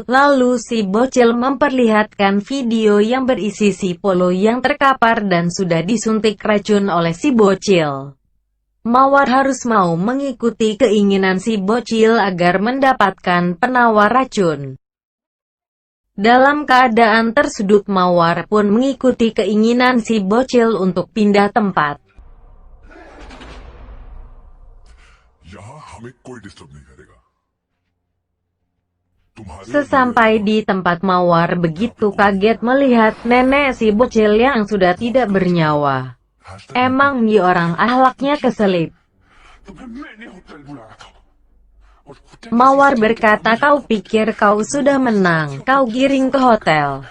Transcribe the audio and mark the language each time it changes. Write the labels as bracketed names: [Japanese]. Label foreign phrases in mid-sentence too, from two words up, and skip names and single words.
[Indonesian] Lalu si bocil memperlihatkan video yang berisi si Polo yang terkapar dan sudah disuntik racun oleh si bocil. Mawar harus mau mengikuti keinginan si bocil agar mendapatkan penawar racun. Dalam keadaan tersudut Mawar pun mengikuti keinginan si bocil untuk pindah tempat. [Hindi] यहाँ हमें कोई डिस्टर्ब नहीं करेगा। [Indonesian] Sesampai di tempat Mawar begitu kaget melihat nenek si bocil yang sudah tidak bernyawa. Emang nih orang ahlaknya keselip. Mawar berkata, kau pikir kau sudah menang, kau giring ke hotel.